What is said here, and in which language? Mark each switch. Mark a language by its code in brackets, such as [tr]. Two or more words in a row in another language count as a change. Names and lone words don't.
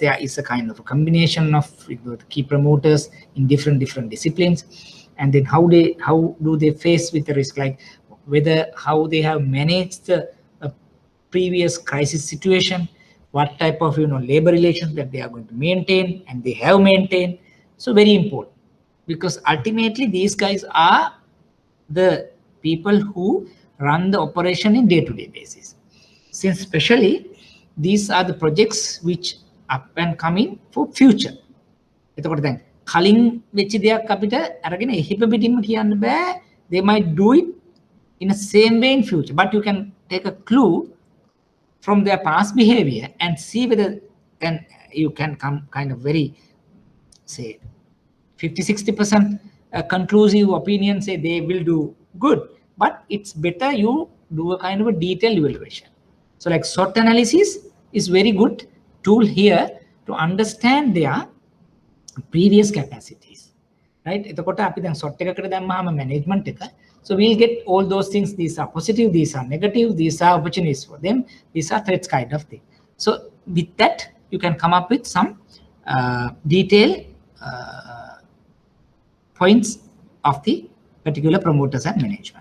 [en] There is a kind of a combination of the key promoters in different disciplines, and then how do they face with the risk, like whether how they have managed the previous crisis situation, what type of labor relations that they are going to maintain and they have maintained. So very important, because ultimately these guys are the people who run the operation in day-to-day basis, since especially these are the projects which up and coming for future. [si] එතකොට දැන් කලින් වෙච්ච දෙයක් අපිට අරගෙන එහෙප පිටින්ම කියන්න බෑ. [en] They might do it in the same way in future, but you can take a clue from their past behavior and see whether you can come kind of very, say, 50-60% conclusive opinion, say they will do good, but it's better you do a kind of a detailed evaluation. So like SWOT analysis is very good tool here to understand their previous capacities, right? [si] එතකොට අපි දැන් SWOT එකකට දැම්මහම management එක, [en] so we'll get all those things. These are positive, these are negative, these are opportunities for them, these are threats, kind of thing. So with that you can come up with some detailed points of the particular promoters and management.